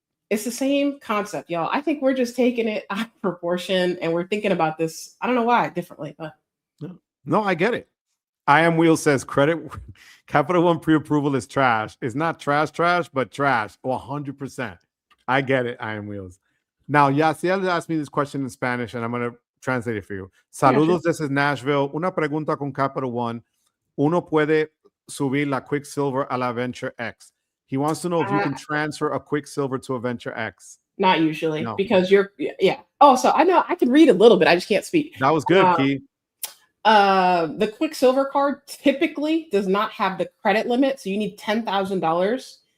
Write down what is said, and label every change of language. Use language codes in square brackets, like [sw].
[en] It's the same concept, y'all. I think we're just taking it out of proportion and we're thinking about this, I don't know why, differently. But no, I get it. I Am Wheel says Capital One pre-approval is trash. It's not trash, but trash. 100%. I get it, I Am Wheels. Now, Yaciel asked me this question in Spanish, and I'm going to translate it for you. [es] Saludos desde Nashville. Una pregunta con Capital One. Uno puede subir la Quicksilver a la Venture X. [en] He wants to know if you can transfer a Quicksilver to a Venture X. Not usually, because Oh, so I know I can read a little bit. I just can't speak. That was good, Key. The Quicksilver card typically does not have the credit limit, so you need $10,000